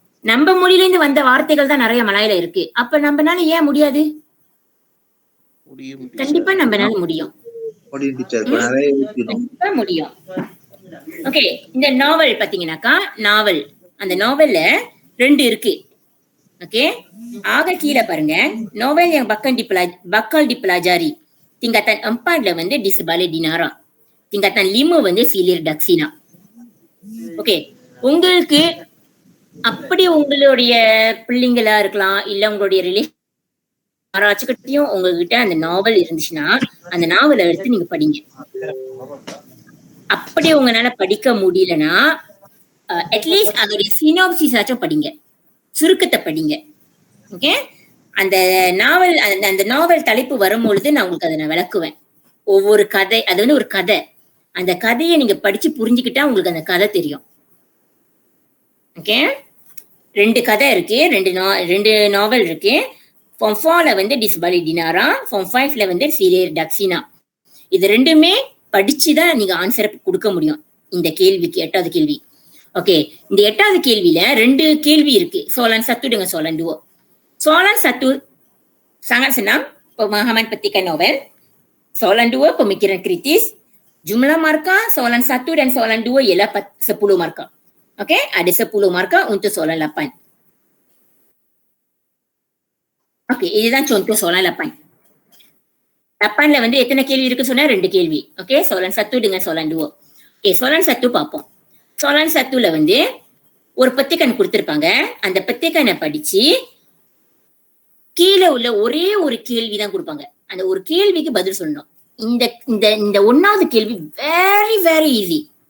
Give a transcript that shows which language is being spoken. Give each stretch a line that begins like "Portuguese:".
Tamil: நம்ம மொழியில இருந்து வந்த வார்த்தைகள் தான் நிறைய மலாயில இருக்கு. அப்ப நம்மனால ஏன் முடியாது? கண்டிப்பா நம்மனால முடியும். கண்டிப்பா முடியும். ஓகே, இந்த நாவல் பாத்தீங்கன்னாக்கா, நாவல் அந்த நாவல்ல 2 இருக்கு. ஓகே, ஆக கீழே பாருங்க, நாவல்
Malay: yang bakal dipelajari tingkatan 4
Tamil: வந்து Disebalik Dinara, tingkatan 5 வந்து Silir Daksina. ஓகே, உங்களுக்கு அப்படி உங்களுடைய பிள்ளைங்களா இருக்கலாம், இல்ல உங்களுடைய ரிலேஷன் யாராச்சுக்கிட்டையும் உங்ககிட்ட அந்த நாவல் இருந்துச்சுன்னா அந்த நாவலை எடுத்து நீங்க படிங்க. அப்படி உங்களால படிக்க முடியலன்னா அட்லீஸ்ட் அதோடைய சினாப்சிஸ் ஆச்சும் படிங்க, சுருக்கத்தை படிங்க. ஓகே, அந்த நாவல் அந்த நாவல் தலைப்பு வரும்பொழுது நான் உங்களுக்கு அதை நான் விளக்குவேன். ஒவ்வொரு கதை, அது வந்து ஒரு கதை, அந்த கதையை நீங்க படிச்சு புரிஞ்சுக்கிட்டா உங்களுக்கு அந்த கதை தெரியும். ஓகே, 2 கதை இருக்கு, 2 நாவல் இருக்கு. Form 4ல வந்து Disebalik Dinara, Form 5ல வந்து Silir Daksina. இது 2மே படிச்சுதான் நீங்க ஆன்சரை கொடுக்க முடியும் இந்த கேள்விக்கு, 8வது கேள்வி. ஓகே, இந்த 8வது கேள்வியில 2 கேள்வி இருக்கு,
Malay: soalan 1 dengan soalan 2. Soalan 1 sangat senang, pemahaman petikan novel. Soalan 2 pemikiran kritis. Jumlah markah soalan 1 dan soalan 2 ialah 10 markah. Okey, ada 10 markah untuk soalan 8.
Tamil: Okey, இதுதான்
Malay: contoh soalan 8.
Tamil: 8ல வந்து எத்தனை கேள்வி இருக்கு சொன்னா 2 கேள்வி. Okay,
Malay: soalan 1 dengan soalan 2.
Tamil: Okay, soalan 1 பார்ப்போம். soalan 1ல வந்து ஒரு பத்திகன் கொடுத்திருப்பாங்க. அந்த பத்திகனை படிச்சு கீழே உள்ள ஒரே ஒரு கேள்வி தான் கொடுப்பாங்க. அந்த ஒரு கேள்விக்கு பதில் சொல்லணும். இந்த 1வது கேள்வி
English: very very easy.